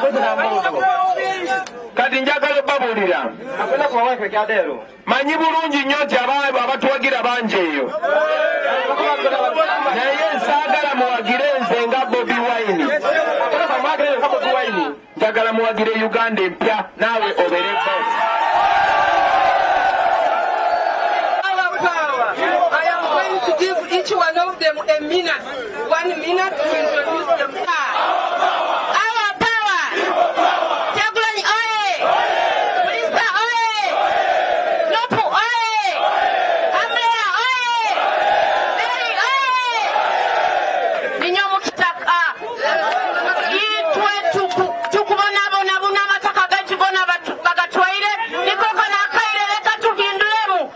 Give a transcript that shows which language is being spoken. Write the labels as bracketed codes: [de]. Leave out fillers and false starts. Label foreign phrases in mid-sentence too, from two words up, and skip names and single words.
[lg] Kati njagala obbabulira. Manyi bulungi nnyo nti abatuwagira bangi eyo. Naye nsaagala muwagire nze nga Bobi Wine. Njagala muwagire Uganda empya naawe obereko. [en] I am going to give each one of them a minute, 1 minute to introduce themselves. Our power! [lg] Kyagulanyi oye! Bulisa oye! Nopu oye! Amlea oye! Mary oye! [nyo] Ninyomu kitaka. Itwe tukubonabona amataka gaitu gona bagatwaire nikoko nakaire leka tugindulemu.